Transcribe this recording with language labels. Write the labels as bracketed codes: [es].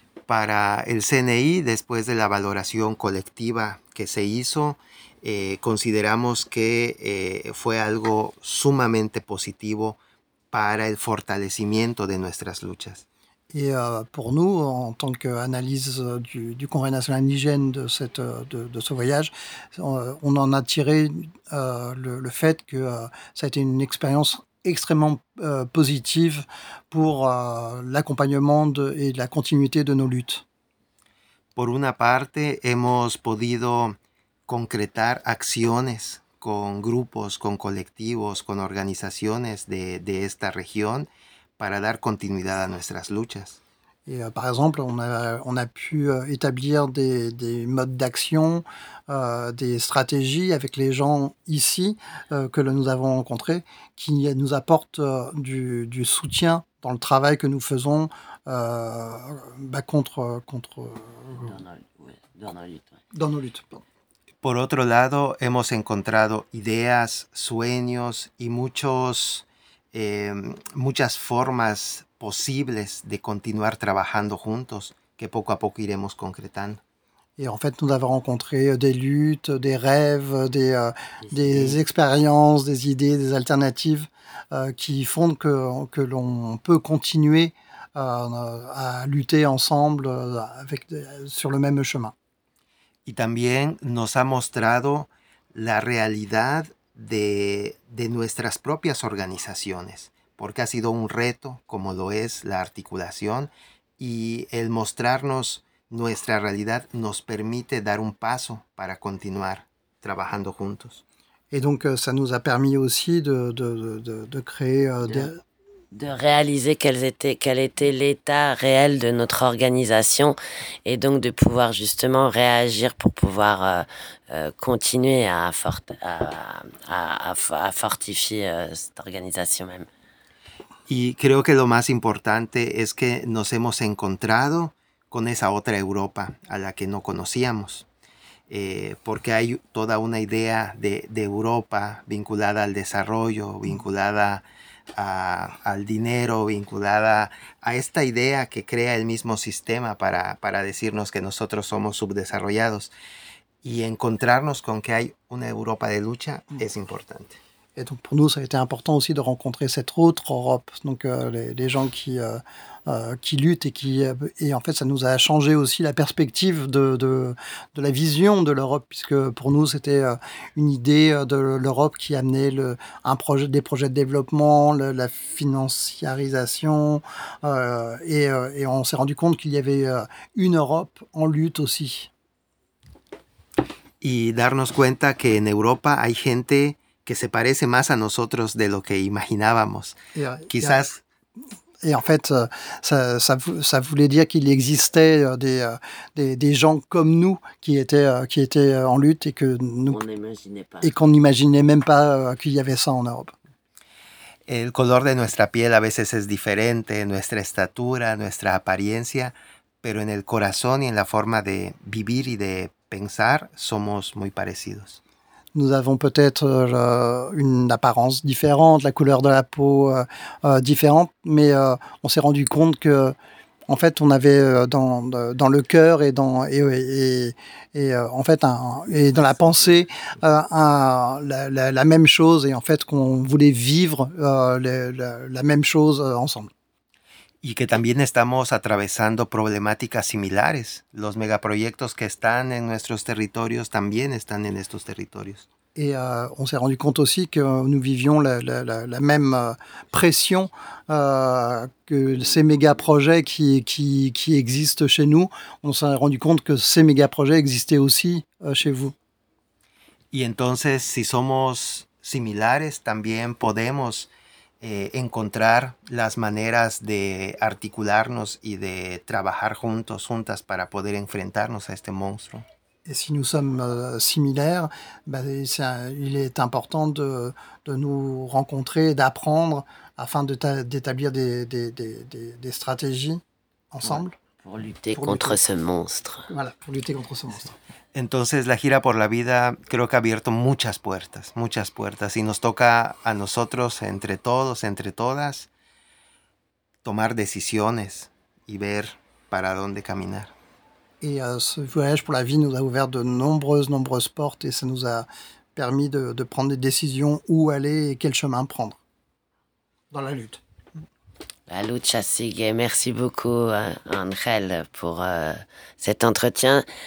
[es] para el CNI, después de la valoración colectiva que se hizo, consideramos que fue algo sumamente positivo para el fortalecimiento de nuestras luchas. [fr] Et pour nous, en tant qu'analyse du Congrès national indigène de ce voyage, on en a tiré le fait que ça a été une expérience extrêmement positive pour l'accompagnement et la continuité de nos luttes. [es] Por una parte, hemos podido concretar acciones con grupos, con colectivos, con organizaciones de esta región, para dar continuidad a nuestras luchas. [fr] Et, par exemple, on a pu établir des modes d'action, des stratégies avec les gens ici que nous avons rencontrés, qui nous apportent du soutien dans le travail que nous faisons dans nos luttes. Pardon. [es] Por otro lado, hemos encontrado ideas, sueños y muchas formas posibles de continuar trabajando juntos que poco a poco iremos concretando. [fr] Et en fait, nous avons rencontré des luttes, des rêves, des expériences, des idées, des alternatives qui font que l'on peut continuer à lutter ensemble sur le même chemin. [es] Y también nos ha mostrado la realidad de nuestras propias organizaciones, porque ha sido un reto, como lo es la articulación, y el mostrarnos nuestra realidad nos permite dar un paso para continuar trabajando juntos. [fr] Et donc ça nous a permis aussi de créer de réaliser quel était l'état réel de notre organisation et donc de pouvoir justement réagir pour pouvoir continuer à fortifier cette organisation même. [es] Y creo que lo más importante es que nos hemos encontrado con esa otra Europa a la que no conocíamos, porque hay toda una idea de Europa vinculada al desarrollo, vinculada al dinero, vinculada a esta idea que crea el mismo sistema para decirnos que nosotros somos subdesarrollados. Y encontrarnos con que hay una Europa de lucha es importante. [fr] Et donc pour nous, ça a été important aussi de rencontrer cette autre Europe, donc les gens qui luttent et en fait ça nous a changé aussi la perspective de la vision de l'Europe, puisque pour nous c'était une idée de l'Europe qui amenait des projets de développement, la financiarisation, et on s'est rendu compte qu'il y avait une Europe en lutte aussi. [es] Y darnos cuenta que en Europa hay gente que se parece más a nosotros de lo que imaginábamos. Quizás. [fr] Et en fait, ça voulait dire qu'il existait des gens comme nous qui étaient en lutte et que nous on n'imaginait pas. Et qu'on n'imaginait même pas qu'il y avait ça en Europe. [es] El color de nuestra piel a veces es diferente, nuestra estatura, nuestra apariencia, pero en el corazón y en la forma de vivir y de pensar somos muy parecidos. [fr] Nous avons peut-être une apparence différente, la couleur de la peau différente, mais on s'est rendu compte que, en fait, on avait dans le cœur et dans la pensée la même chose et en fait qu'on voulait vivre la même chose ensemble. [es] Y que también estamos atravesando problemáticas similares. Los megaproyectos que están en nuestros territorios también están en estos territorios. [fr] Et on s'est rendu compte aussi que nous vivions la même pression que ces mégaprojets qui existent chez nous. On s'est rendu compte que ces mégaprojets existaient aussi chez vous. [es] Y entonces, si somos similares, también podemos encontrar las maneras de articularnos y de trabajar juntas para poder enfrentarnos a este monstruo. [fr] Et si nous sommes similaires, il est important de nous rencontrer, d'apprendre afin d'établir des stratégies ensemble. Ouais, pour lutter contre ce monstre. Voilà, pour lutter contre ce monstre. [es] Entonces, la gira por la vida creo que ha abierto muchas puertas, y nos toca a nosotros, entre todos, entre todas, tomar decisiones y ver para dónde caminar. [fr] Et ce voyage pour la vie nous a ouvert de nombreuses portes et ça nous a permis de prendre des décisions où aller et quel chemin prendre dans la lutte. [es] La lucha sigue. [fr] Merci beaucoup, Angel, pour cet entretien.